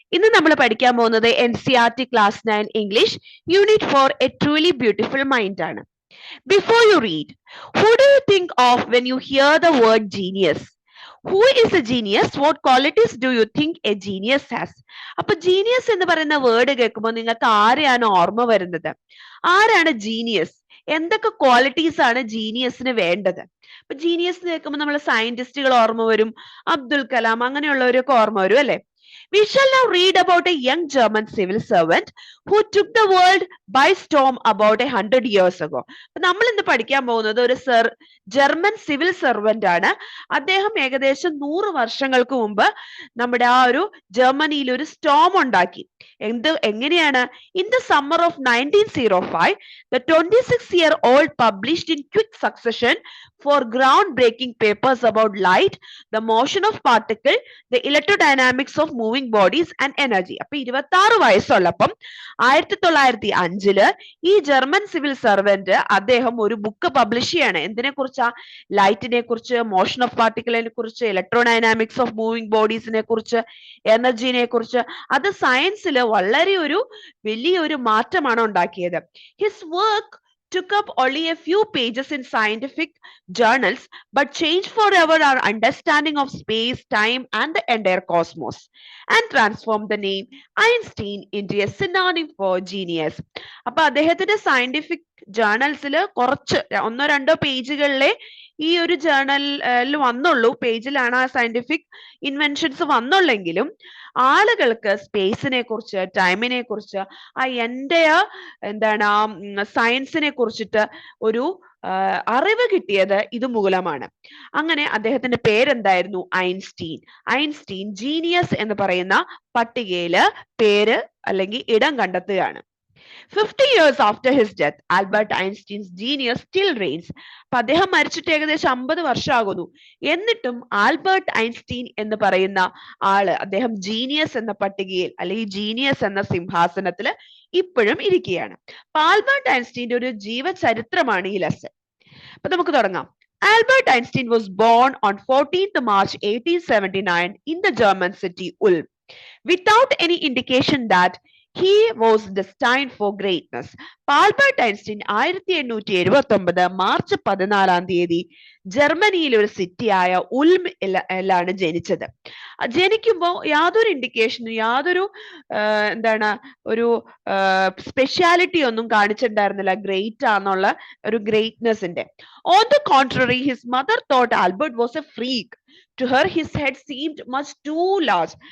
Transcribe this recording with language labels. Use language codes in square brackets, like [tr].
[ml] ഇന്ന് നമ്മൾ പഠിക്കാൻ പോകുന്നത് NCERT class 9 English unit 4 A truly beautiful mind ആണ്. [en] Before you read, who do you think of when you hear the word genius? Who is a genius? What qualities do you think a genius has? [ml] അപ്പൊ genius എന്ന് പറയുന്ന word കേൾക്കുമ്പോൾ നിങ്ങൾക്ക് ആരെയാണ് ഓർമ്മ വരുന്നത്? ആരാണ് ജീനിയസ്? എന്തൊക്കെ ക്വാളിറ്റീസ് ആണ് ജീനിയസിന് വേണ്ടത്? ഇപ്പൊ ജീനിയസ് കേൾക്കുമ്പോൾ നമ്മൾ സയന്റിസ്റ്റുകൾ ഓർമ്മ വരും, അബ്ദുൽ കലാം അങ്ങനെയുള്ളവരൊക്കെ ഓർമ്മ വരും അല്ലെ? [en] We shall now read about a young German civil servant who took the world by storm about 100 years ago. [ml] നമ്മൾ ഇന്ന് പഠിക്കാൻ പോകുന്നത് ഒരു ജർമ്മൻ സിവിൽ സർവന്റ് ആണ്. അദ്ദേഹം ഏകദേശം 100 വർഷങ്ങൾക്ക് മുമ്പ് നമ്മുടെ ആ ഒരു ജർമ്മനിയിൽ ഒരു സ്റ്റോം ഉണ്ടാക്കി. എങ്ങനെയാണ്? [en] In the summer of 1905, the 26-year-old published in quick succession for groundbreaking papers about light, the motion of particle, the electrodynamics of moving bodies and energy. [ml] അപ്പൊ 26 വയസ്സുള്ളപ്പം 1905 ഈ ജർമ്മൻ സിവിൽ സർവന്റ് അദ്ദേഹം ഒരു ബുക്ക് പബ്ലിഷ് ചെയ്യാണ്. എന്തിനെ കുറിച്ചാ? ലൈറ്റിനെ കുറിച്ച്, motion of പാർട്ടിക്കിളിനെ കുറിച്ച്, electrodynamics of moving ബോഡീസിനെ കുറിച്ച്, എനർജിനെ കുറിച്ച്. അത് സയൻസിൽ വളരെ വലിയൊരു മാറ്റമാണ് ഉണ്ടാക്കിയത്. [en] His work took up only a few pages in scientific journals, but changed forever our understanding of space, time, and the entire cosmos, and transformed the name Einstein into a synonym for genius. [ml] അപ്പൊ അദ്ദേഹത്തിന്റെ scientific ജേർണൽസിൽ കുറച്ച് ഒന്നോ രണ്ടോ പേജുകളിലെ ഈ ഒരു ജേർണലിൽ വന്നുള്ളൂ, പേജിലാണ് ആ scientific inventions വന്നുള്ളെങ്കിലും ആളുകൾക്ക് സ്പേസിനെ കുറിച്ച്, ടൈമിനെ കുറിച്ച്, ആ എന്താണ് ആ സയൻസിനെ കുറിച്ചിട്ട് ഒരു അറിവ് കിട്ടിയത് ഇത് മൂലമാണ്. അങ്ങനെ അദ്ദേഹത്തിന്റെ പേരെന്തായിരുന്നു? ഐൻസ്റ്റീൻ. ഐൻസ്റ്റീൻ ജീനിയസ് എന്ന് പറയുന്ന പട്ടികയില് പേര് അല്ലെങ്കിൽ ഇടം കണ്ടെത്തുകയാണ്. [en] 50 years after his death, Albert Einstein's genius still reigns. [ml] അപ്പൊ അദ്ദേഹം മരിച്ചിട്ട് ഏകദേശം 50 വർഷമാകുന്നു. എന്നിട്ടും ആൽബർട്ട് ഐൻസ്റ്റീൻ എന്ന് പറയുന്ന ആള് അദ്ദേഹം ജീനിയസ് എന്ന പട്ടികയിൽ അല്ലെങ്കിൽ ജീനിയസ് എന്ന സിംഹാസനത്തിൽ ഇപ്പോഴും ഇരിക്കുകയാണ്. അപ്പൊ ആൽബർട്ട് ഐൻസ്റ്റീന്റെ ഒരു ജീവചരിത്രമാണ് ഈ ലെസൺ. അപ്പൊ നമുക്ക് തുടങ്ങാം. [en] Albert Einstein was born on 14th March 1879 in the German city Ulm, without any indication that he was destined for greatness. [ml] Albert Einstein 1879 March 14 ജർമ്മനിയിലെ ഒരു സിറ്റിയായ ഉൽമിലാണ് ജനിച്ചത്. ജനിക്കുമ്പോൾ യാതൊരു ഇൻഡിക്കേഷനും യാതൊരു എന്താണ് ഒരു സ്പെഷ്യാലിറ്റി ഒന്നും കാണിച്ചിട്ടുണ്ടായിരുന്നില്ല ഗ്രേറ്റ് ആണെന്നുള്ള ഒരു ഗ്രേറ്റ്നെസിന്റെ. [en] On the contrary, his mother thought Albert was a freak. To her, his head seemed much too large.